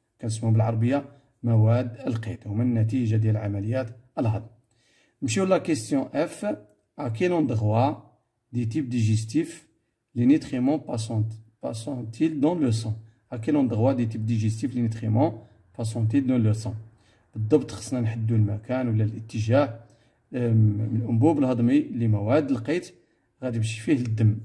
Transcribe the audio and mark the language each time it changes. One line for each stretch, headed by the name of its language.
Arabic: كنسموهم بالعربية مواد القيت. هما النتيجة ديال عمليات الهضم. نمشيو
French: لا question F. À quel endroit des types digestifs les nutriments passent-ils dans le sang? À quel endroit des types digestifs les nutriments passent-ils dans le sang?
Arabic: بالضبط خصنا نحددوا المكان ولا الاتجاه من الانبوب الهضمي لمواد القيت غادي يمشي فيه الدم.